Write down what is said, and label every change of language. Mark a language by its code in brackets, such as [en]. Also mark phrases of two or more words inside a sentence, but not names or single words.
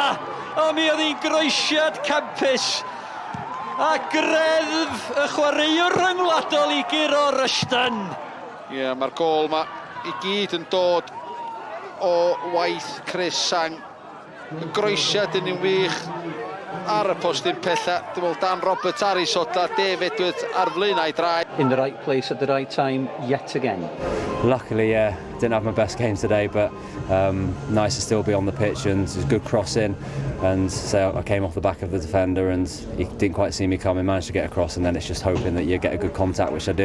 [cy] O, mi oedd hi'n groesiad campus. A greddf y chwaraewr rhyngwladol I Giro Rushton. Ie, mae'r gol ma I gyd yn dod o waith Chris Sang. Y groesiad yn un wych ar y postyn pella. Dwi'n meddwl Dan Roberts ar ei sodla, Dave Edwards ar flaenau draed. [en] In the right place at the right time yet again. Luckily, yeah, didn't have my best game today, but nice to still be on the pitch and it was good crossing. And so I came off the back of the defender and he didn't quite see me coming, managed to get across, and then it's just hoping that you get a good contact, which I did.